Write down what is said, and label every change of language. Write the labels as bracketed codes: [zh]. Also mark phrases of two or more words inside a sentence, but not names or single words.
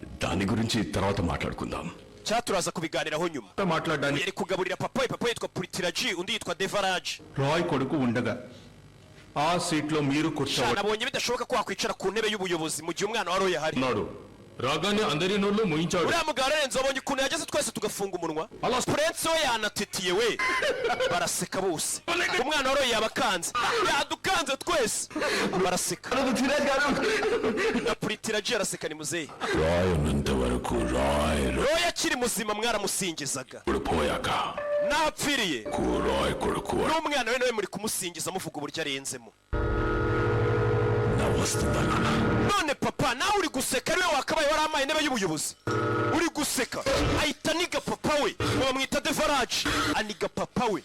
[te] దాని గురించి తర్వాత మాట్లాడుకుందాం. [rw] cyaturaza kubiganiraho nyuma. [te] మాట్లాడడానికి [rw] yari kugaburira papa yitwa Pritiraji undi yitwa Devaraji. [te] రాయ్ కొడుకు ఉండగా ఆ సీట్ లో మీరు కూర్చోవాలి. [rw] nabonye bidashoboka ko wakwicara ku ntebe y'ubuyobozi mu gihe umwana wa Roy ahari. [te] రాగానే అందరి నోళ్ళు ముయించాడు. [rw] uriya mugabo arenze wabonye ukuntu yageze twese tugafunga umunwa. Prince we yanatitiye we baraseka bose. umwana wa Roy yabakanze yadukanze twese baraseka. na Pritiraji araseka ni muzehe. [te] Roy ఉన్నంత వరకు [rw] Roy akiri muzima mwaramusingizaga. [te] పోయాక [rw] napfiriye [te] Roy కొడుకు [rw] n'umwana we nawe muri kumusingiza muvuga uburyo arenzemo. none papa nawe uri guseka ariwe wakabaye waramaye intebe y'ubuyobozi uri guseka ahita aniga papa we bamwita Devaraji aniga papa we.